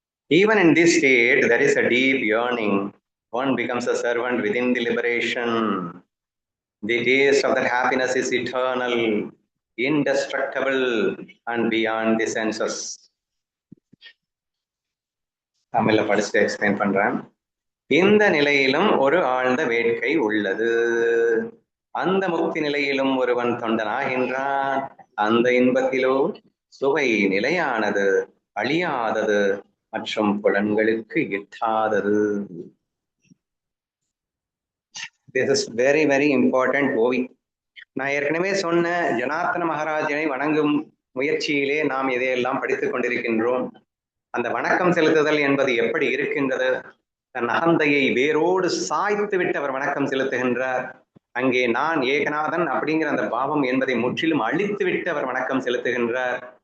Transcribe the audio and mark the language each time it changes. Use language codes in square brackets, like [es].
[en] Even in this state, there is a deep yearning. One becomes a servant within the liberation. The taste of that happiness is eternal, indestructible, and beyond the senses. [ta] தமிழ்ல படிச்சுட்டு explain பண்றேன். இந்த நிலையிலும் ஒரு ஆழ்ந்த வேட்கை உள்ளது. அந்த முக்தி நிலையிலும் ஒருவன் தொண்டனாகின்றான். அந்த இன்பத்திலோ சுவை நிலையானது, அழியாதது மற்றும் புலன்களுக்கு எட்டாதது. [en] This is very very important ஓவி. [ta] நான் ஏற்கனவே சொன்ன ஜனார்த்தன மகாராஜனை வணங்கும் முயற்சியிலே நாம் இதையெல்லாம் படித்துக் கொண்டிருக்கின்றோம். அந்த வணக்கம் செலுத்துதல் என்பது எப்படி இருக்கின்றது? தன் அகந்தையை வேரோடு சாய்த்து விட்டு அவர் வணக்கம் செலுத்துகின்றார். அங்கே நான் ஏகநாதன் அப்படிங்கிற அந்த பாவம் என்பதை முற்றிலும் அழித்து விட்டு அவர் வணக்கம் செலுத்துகின்றார்.